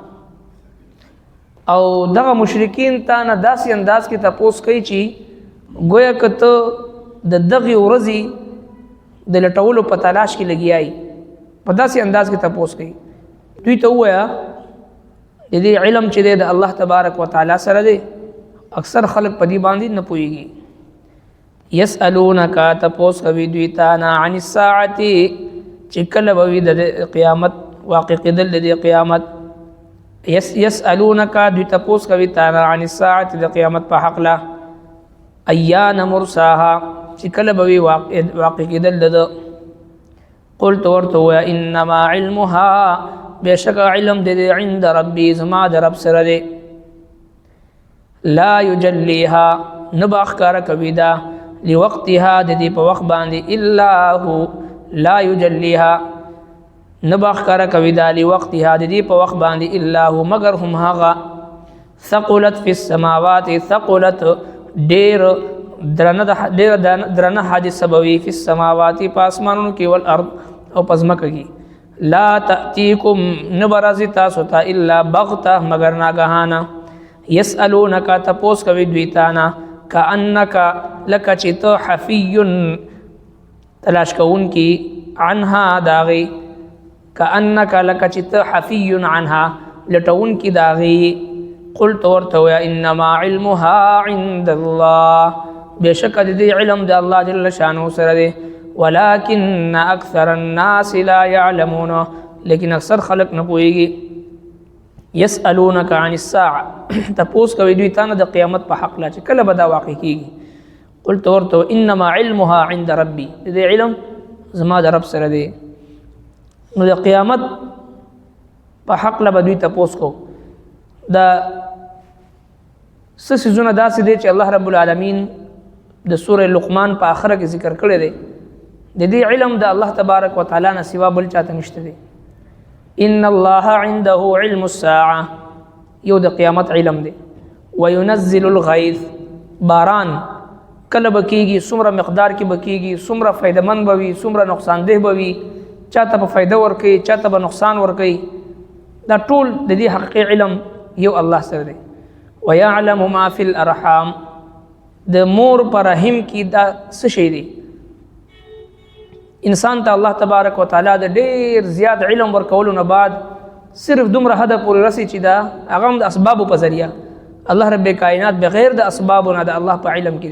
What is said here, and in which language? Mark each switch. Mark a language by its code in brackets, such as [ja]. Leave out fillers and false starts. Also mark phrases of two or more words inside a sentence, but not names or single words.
[ps] او دغه مشرکین تا نه داسې انداز کې تپوس کوي چې گویا که ته د دغې ورځې د لټولو په تلاش کې لګیایي، په داسې انداز کې تپوس کوي. دوی ته ووایه د دې علم چې دی د الله [ar] تبارک وتعالی [ps] سره دی، اکثر خلق په دې باندې نه پوهېږي. یسألونک تپوس کوي دوی تا نه [ar] عن الساعة [ps] چې کله به وي د قیامت واقع کېدل د دې قیامت. یسألونک دوی تپوس کوي تا نه [ar] عن الساعة [ps] د قیامت په حقله، [ar] ایان مرساها [ps] چې کله به وي واقع کېدل د ده. قلت ورته ووایه [ar] انما علمها [ps] بېشکه علم د دې [ar] عند ربي [ps] زما د رب سره دی. [ar] لا یجلیها [ps] نه به ښکاره کوي دا لوقتها د دې په وخت باندې [ar] الا هو، لا یجلیها [ps] نه به ښکاره کوي دا لوقتها د دې په وخت باندې [ar] الا هو [ps] مگر هم هغه. [ar] ثقلت فی السماوات ثقلت [ps] ډېر درنه حادثه به وي [ar] فی السماوات [ps] په اسمانونو کې والارض او په ځمکه کې. [ar] لا تأتیکم [ps] نه به راځي تاسو ته [ar] الا بغته [ps] مگر ناګهانه. یسألونک تپوس کوي دوی تا نه کأنک لکه چې ته حفی تلاش کوونکي عنها داغي، کأنک لکه چې ته [ar] حفی عنها [ps] لټونکي داغي. قلت ورته وایه [ar] انما علمها عند الله [ps] بېشکه د دې علم د الله [ar] جل شانه [ps] سره دی، [ar] ولكن اکثر الناس لا يعلمون [ps] لیکن اکثر خلق نه پوهېږي. [ar] یسألونک عن الساعة [ps] تپوس کوي دوی تا نه د قیامت په حق لا چې کله به دا واقع کېږي. قلت ورته [ar] انما علمها عند ربي [ps] د دې علم زما د رب سره دی. نو د قیامت په حق له به دوی تپوس کو. دا څه څیزونه داسې دی چې الله [ar] رب العالمین [ps] د سوره لقمان په آخره کې ذکر کړی دی. د دې علم د الله [ar] تبارک وتعالی [ps] نه سوا بل چاته نشته دی. [ar] ان الله عنده علم الساعه [ps] یو د قیامت علم دی. [ar] وينزل الغیث [ps] باران کله به کېږي، څومره مقدار کې به کېږي، څومره فایدهمند به وي، څومره نقصان ده به وي، چاته به فایده ورکوي چاته به نقصان ورکوي. دا ټول د دې حقیقي علم یو الله سره دی. [ar] ويعلم ما في الارحام [ps] د مور پر رحم کې دا څه شی دی؟ انسان ته الله [ar] تبارک وتعالی [ps] د ډېر زیات علم ورکولو نه بعد صرف دومره حده پورې رسي چې دا هغه هم د اسبابو په ذریعه الله رب کائنات بغیر د اسبابو نه د الله په علم کې دی.